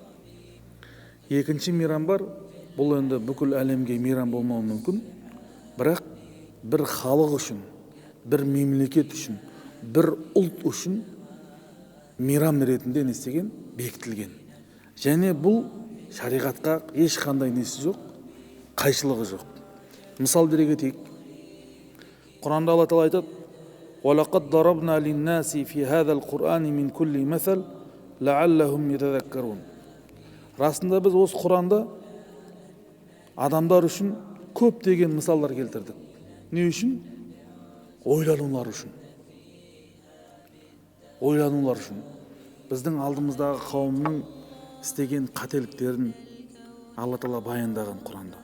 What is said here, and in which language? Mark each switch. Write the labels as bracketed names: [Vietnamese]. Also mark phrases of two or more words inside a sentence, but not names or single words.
[Kazakh] Екінші мейрам бар, бұл енді бүкіл әлемге мейрам болмауы мүмкін, бірақ бір халық үшін, бір мемлекет үшін, бір ұлт үшін мейрам ретінде не істеген? Бекітілген. Және бұл шариғатқа ешқандай несі жоқ, қайшылығы жоқ. Мысал бере кетейік. Құранда Алла Таала айтады: [Arabic] وَلَقَدْ ضَرَبْنَا لِلنَّاسِ فِي هَذَا الْقُرْآنِ مِنْ كُلِّ مَثَلٍ لَعَلَّهُمْ يَتَذَكَّرُونَ. [Kazakh] Расында біз осы Құранда адамдар үшін көптеген мысалдар келтірдік. Не үшін? Ойланулар үшін. Ойланулар үшін. Біздің алдымыздағы қауымның істеген қателіктерін Алла Тағала баяндаған Құранда.